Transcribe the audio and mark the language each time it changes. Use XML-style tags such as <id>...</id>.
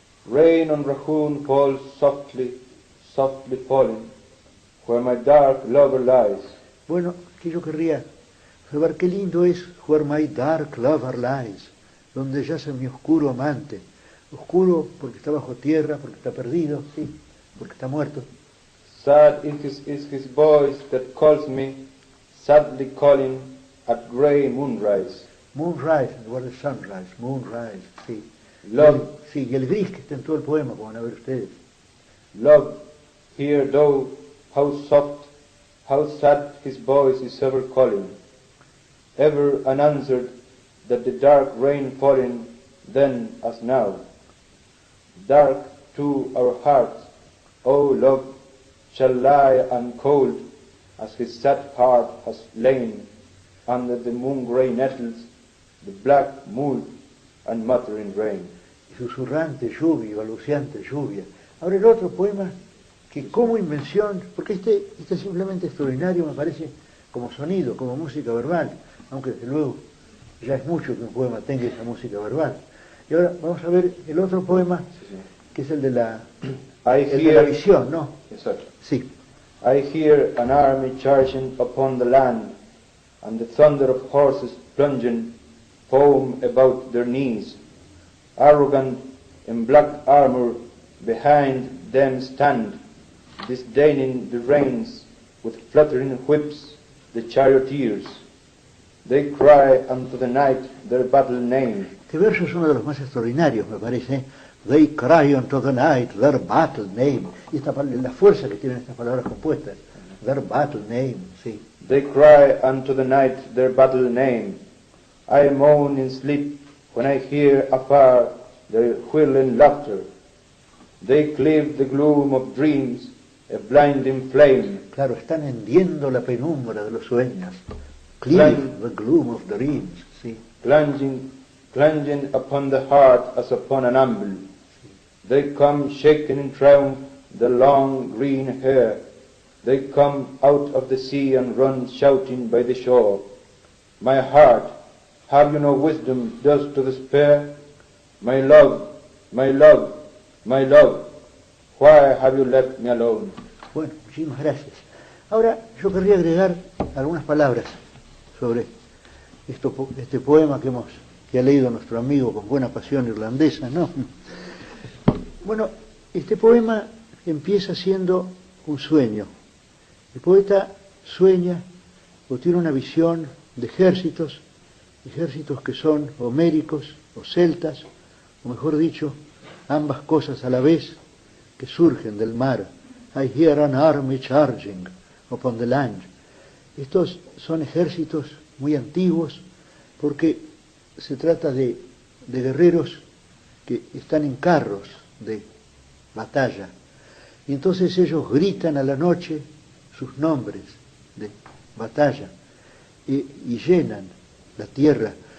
<en>Rain on Rahun falls softly, softly falling, where my dark lover lies.</en> <es>Bueno, que yo querría observar qué lindo es</es> <en>Where My Dark Lover Lies,</en> <es>donde yace mi oscuro amante. Oscuro porque está bajo tierra, porque está perdido, sí, porque está muerto.</es> <en>Sad is his voice that calls me, sadly calling at grey moonrise.</en> <es>Moonrise en lugar de sunrise, moonrise, sí.</es> <en>Love,</en> <es>Sí, y el gris que está en todo el poema, como van a ver ustedes.</es> <en>love, hear thou how soft, how sad his voice is ever calling, ever unanswered, that the dark rain falling then as now. Dark to our hearts, O love, shall lie uncold as his sad heart has lain under the moon-grey nettles, the black mould and muttering rain.</en> <es>Susurrante lluvia, balbuceante lluvia. Ahora el otro poema que como invención, porque este es simplemente extraordinario, me parece, como sonido, como música verbal, aunque desde luego ya es mucho que un poema tenga esa música verbal. Y ahora vamos a ver el otro poema, que es el de la visión, ¿no?</es> <en>Exactly.</en> <es>Sí.</es> <en>I hear an army charging upon the land, and the thunder of horses plunging foam about their knees. Arrogant in black armor behind them stand, disdaining the reins, with fluttering whips the charioteers. They cry unto the night their battle name.</en> <es>Este verso es uno de los más extraordinarios, me parece.</es> <en>They cry unto the night their battle name.</en> <es>Y la fuerza que tienen estas palabras compuestas.</es> <en>Their battle name, sí. They cry unto the night their battle name. I moan in sleep when I hear afar their whirling laughter. They cleave the gloom of dreams, a blinding flame.</en> <es>Claro, están hendiendo la penumbra de los sueños.</es> <en>Cleave the gloom of dreams, sí. Plunging upon the heart as upon an anvil. They come shaking in triumph the long green hair. They come out of the sea and run shouting by the shore. My heart, have you no wisdom thus to despair? My love, my love, my love, why have you left me alone?</en> <es>Bueno, muchísimas gracias. Ahora yo querría agregar algunas palabras sobre este poema que ha leído nuestro amigo con buena pasión irlandesa, ¿no? Bueno, este poema empieza siendo un sueño. El poeta sueña o tiene una visión de ejércitos que son homéricos o celtas, o mejor dicho, ambas cosas a la vez, que surgen del mar.</es> <en>I hear an army charging upon the land.</en> <es>Estos son ejércitos muy antiguos porque se trata de guerreros que están en carros de batalla. Y entonces ellos gritan a la noche sus nombres de batalla y llenan la tierra.</es>